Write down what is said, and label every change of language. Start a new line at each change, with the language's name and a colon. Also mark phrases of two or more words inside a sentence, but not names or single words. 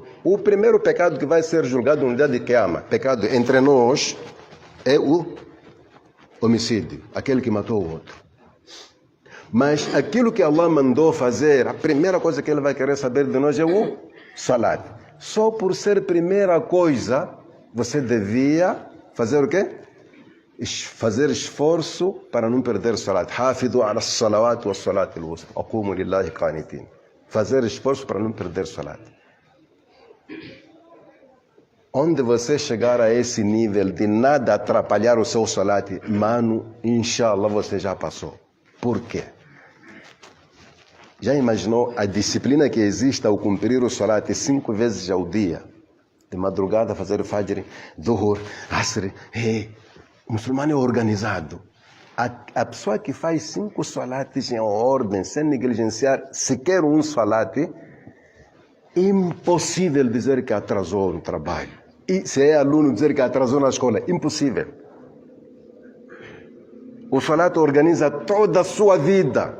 Portuguese: O primeiro pecado que vai ser julgado no dia de Qiyamah, pecado entre nós, é o homicídio, aquele que matou o outro. Mas aquilo que Allah mandou fazer, a primeira coisa que Ele vai querer saber de nós é o salat. Só por ser primeira coisa, você devia fazer o quê? Fazer esforço para não perder o salat.
Arabic: حافظوا على الصلوات و الصلاة الوسطى. قوموا لله قانتين.
Portuguese: Fazer esforço para não perder o salat. Onde você chegar a esse nível de nada atrapalhar o seu salat, mano, inshallah você já passou. Por quê? Já imaginou a disciplina que existe ao cumprir o salat 5 vezes ao dia? De madrugada fazer o fajr, dhuhr, asr. O muçulmano é organizado. A pessoa que faz 5 salates em ordem, sem negligenciar sequer um salate, é impossível dizer que atrasou no trabalho. E se é aluno, dizer que atrasou na escola, impossível. O salat organiza toda a sua vida.